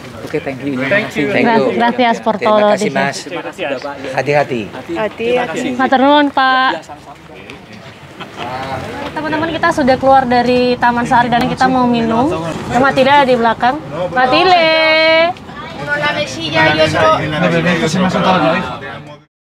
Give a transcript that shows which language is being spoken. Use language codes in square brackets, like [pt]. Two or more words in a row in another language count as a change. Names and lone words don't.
[en] Oke, thank you. Thank you. [es] Gracias por [id] Terima [es] todo. [id] kasih Mas. Hati-hati. [jv] Matur nuwun, Pak. [id] Teman-teman, kita sudah keluar dari Taman Sari dan kita mau minum. Matile ada di belakang. Matile. [es] Uno la mesilla y otro.